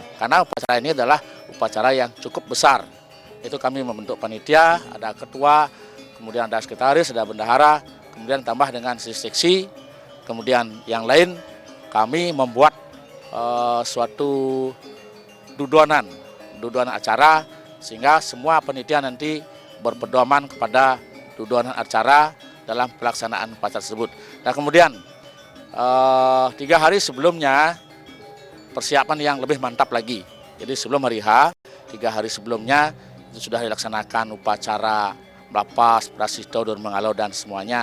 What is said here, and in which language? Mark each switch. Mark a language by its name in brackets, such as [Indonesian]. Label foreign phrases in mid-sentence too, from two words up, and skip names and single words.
[Indonesian] Karena upacara ini adalah upacara yang cukup besar. Itu kami membentuk panitia, ada ketua, kemudian ada sekretaris, ada bendahara, kemudian tambah dengan seksi, kemudian yang lain kami membuat suatu duduanan acara, sehingga semua panitia nanti berpedoman kepada duduanan acara dalam pelaksanaan upacara tersebut. Dan kemudian 3 hari sebelumnya persiapan yang lebih mantap lagi. Jadi sebelum hari H, 3 hari sebelumnya itu sudah dilaksanakan upacara melapas, prasisto, daun mengalau, dan semuanya.